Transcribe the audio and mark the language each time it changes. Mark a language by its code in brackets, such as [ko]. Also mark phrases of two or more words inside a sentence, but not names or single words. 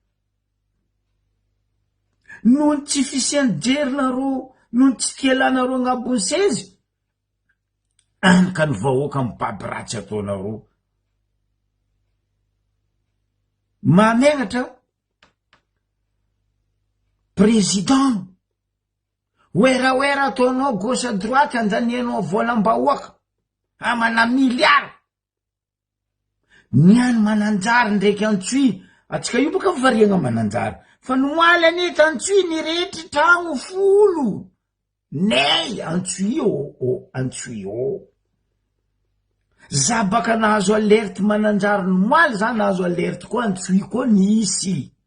[mg] Noho ny tsy fisiany jerinaro, noho ny tsy tialanaro agnabony sezy, anka ny vahoaka mibaby ratsy ataonaro. Mahamenatra président oera ataonao [fr] gauche à droite, [mg] andanianao volam-bahoaka amana miliara. Niany Mananjara ndraiky Antsoy, atsika io boka variagna Mananjara, fa nomaly anety Antsoy niretry tragno 10. Nay Antsoy Antsoy za baka nahazo alerte Mananjara nomaly, za nahazo alerte koa Antsoy koa nisy.